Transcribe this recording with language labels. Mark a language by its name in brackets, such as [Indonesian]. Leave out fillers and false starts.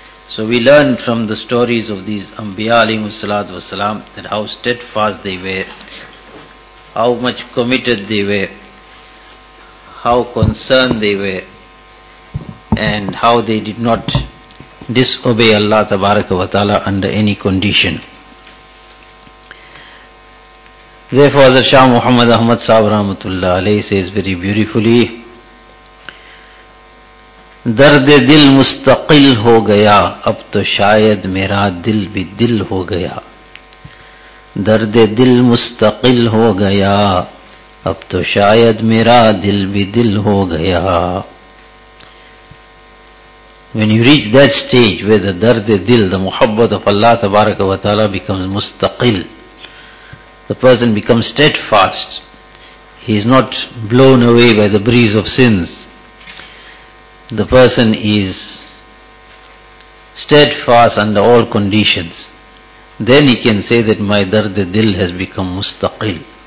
[English] So we learn from the stories of these Anbiya alayhi salatu wasalam, that how steadfast they were, how much committed they were, how concerned they were, and how they did not disobey Allah tabaraka wa ta'ala under any condition. Therefore, Hazrat Shah Muhammad Ahmad Sahib Rahmatullah Alayhi says very beautifully, [Urdu] درد دل مستقل ہو گیا اب تو شاید میرا دل بھی دل ہو گیا درد دل مستقل ہو گیا اب تو شاید میرا دل بھی دل ہو گیا. [English] When you reach that stage where the درد دل, the محبت of Allah تبارک و تعالی becomes مستقل, the person becomes steadfast, he is not blown away by the breeze of sins, the person is steadfast under all conditions, then he can say that my dard-e-dil has become mustaqil.